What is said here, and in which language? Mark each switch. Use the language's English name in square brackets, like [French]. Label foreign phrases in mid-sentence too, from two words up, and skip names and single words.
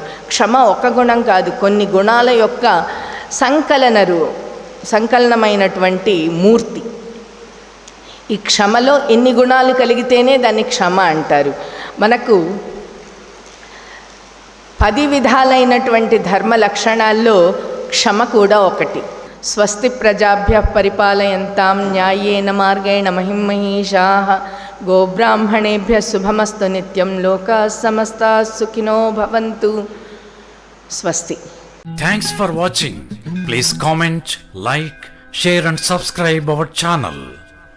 [Telugu] క్షమ ఒక గుణం కాదు, కొన్ని గుణాల యొక్క సంకలనమైనటువంటి మూర్తి. ఈ క్షమలో ఎన్ని గుణాలు కలిగితేనే దాన్ని క్షమ అంటారు. మనకు 10 విధాలైనటువంటి ధర్మ లక్షణాల్లో క్షమ కూడా ఒకటి. [Sanskrit] స్వస్తి ప్రజాభ్యః పరిపాలయంతాం న్యాయేన మార్గేణ మహిమహీషాః గోబ్రాహ్మణేభ్యः శుభమస్తు నిత్యం లోకాః సమస్తాః సుఖినో భవంతు. స్వస్తి. [English] Thanks for watching. Please comment, like, share and subscribe our channel.